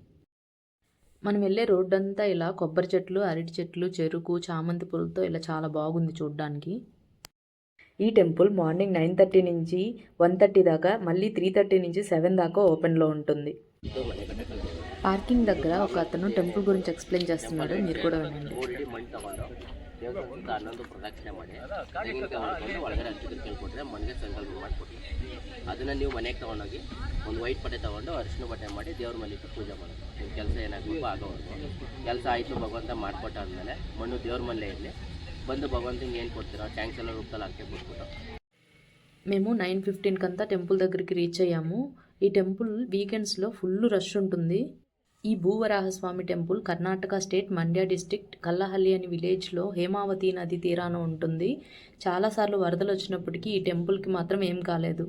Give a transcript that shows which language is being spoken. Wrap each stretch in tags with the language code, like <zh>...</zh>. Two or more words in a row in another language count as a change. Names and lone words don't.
<te>మనం వెళ్ళే రోడ్డు అంతా ఇలా కొబ్బరి చెట్లు, అరటి చెట్లు, చెరుకు, చామంతి పూలతో ఇలా చాలా బాగుంది చూడడానికి. ఈ</te> <en>temple morning</en> <te>9:30 నుంచి 1:30 దాకా, మళ్ళీ 3:30 నుంచి 7 దాకా ఓపెన్లో ఉంటుంది. పార్కింగ్ దగ్గర ఒక అతను టెంపుల్ గురించి ఎక్స్ప్లెయిన్ చేస్తున్నాడు, మీరు ಕೂಡ వినండి.</te> <kn>ಹನ್ನೊಂದು ಪ್ರದಕ್ಷಿಣೆ ಮಾಡಿ ತೆಂಗಿನಕಾಯಿ ಹೊಡ್ಕೊಂಡು ಒಳಗಡೆ ಅರ್ಚಕರು ಕೇಳ್ಕೊಟ್ರೆ ಮನೆಗೆ ಸಂಕಲ್ಪ ಮಾಡಿಕೊಟ್ರು. ಅದನ್ನು ನೀವು ಮನೆಗೆ ತೊಗೊಂಡೋಗಿ ಒಂದು ವೈಟ್ ಬಟ್ಟೆ ತೊಗೊಂಡು ಅರಿಶಿನ ಬಟ್ಟೆ ಮಾಡಿ ದೇವ್ರ ಮನೆಗೆ ಪೂಜೆ ಮಾಡೋದು. ನಿಮ್ಮ ಕೆಲಸ ಏನಾಗಬೇಕು ಆಗೋವರೆಗೂ ಕೆಲಸ ಆಯಿತು ಭಗವಂತ ಮಾಡಿಕೊಟ್ಟಾದ್ಮೇಲೆ ಮಣ್ಣು ದೇವ್ರ ಮನೇಲೇ ಇರಲಿ, ಬಂದು ಭಗವಂತಂಗೆ ಏನು ಕೊಡ್ತೀರೋ ಟ್ಯಾಂಕ್ಸ್ ಎಲ್ಲ ರೂಪದಲ್ಲಿ ಹಾಕಿ ಬಿಟ್ಬಿಟ್ಟು.</kn> <te>మేము 9:15 కంతా టెంపుల్ దగ్గరికి రీచ్ అయ్యాము. ఈ టెంపుల్ వీకెండ్స్లో</te> <en>full rush</en> <te>ఉంటుంది. ఈ భూవరాహస్వామి టెంపుల్ కర్ణాటక స్టేట్ మండ్య డిస్ట్రిక్ట్ కల్లహల్లి అనే విలేజ్లో హేమావతి నది తీరాన ఉంటుంది. చాలాసార్లు వరదలు వచ్చినప్పటికీ ఈ టెంపుల్కి మాత్రం ఏం కాలేదు.</te>